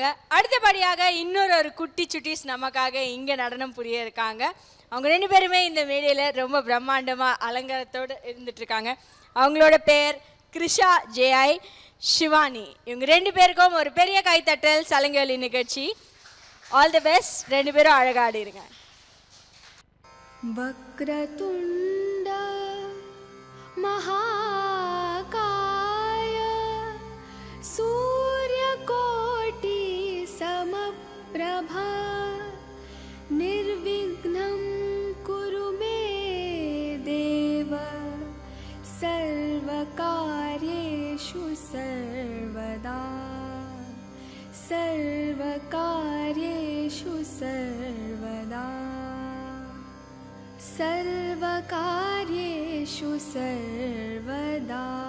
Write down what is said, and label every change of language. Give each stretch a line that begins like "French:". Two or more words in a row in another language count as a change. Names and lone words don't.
Tamil: அடுத்தபடியாக இன்னொரு குட்டி சுட்டிஸ் நமக்காக இங்கே நடனம் புரிய இருக்காங்க. அவங்க 2 பேருமே இந்த மேடையில் ரொம்ப பிரம்மாண்டமாக அலங்காரத்தோடு இருந்துட்டுருக்காங்க. அவங்களோட பேர் கிருஷா ஜேஐ சிவானி. இவங்க 2 பேருக்கும் ஒரு பெரிய கைத்தட்டல். சலங்கேலி நிகழ்ச்சி
English: all the best.
Tamil: 2 பேரும் அழகாடிருங்க.
Sanskrit: वक्रतुण्ड महाकाय सूर्यकोटि समप्रभा निर्विघ्नं कुरु मे देव सर्वकार्येषु सर्वदा सर्वकार्येषु सर्वदा सर्वकार्येषु सर्वदा.